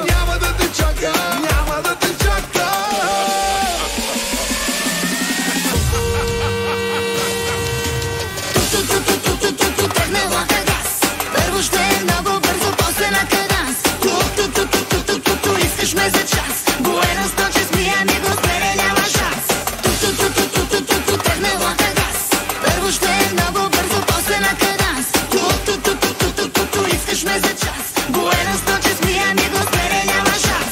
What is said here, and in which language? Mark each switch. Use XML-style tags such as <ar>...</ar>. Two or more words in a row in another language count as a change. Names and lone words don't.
<bg>Тръгне влака газ, първо ще е много бързо, после на каданс. Искаш ме за час.</bg> <es>Buenas noches, mi amigos, pero</es> <bg>няма шанс. Тръгне влака газ, първо ще е много бързо, после на каданс. Искаш ме за час.</bg> <es>Buenas noches, mi amigos, pero</es> <bg>няма шанс.</bg>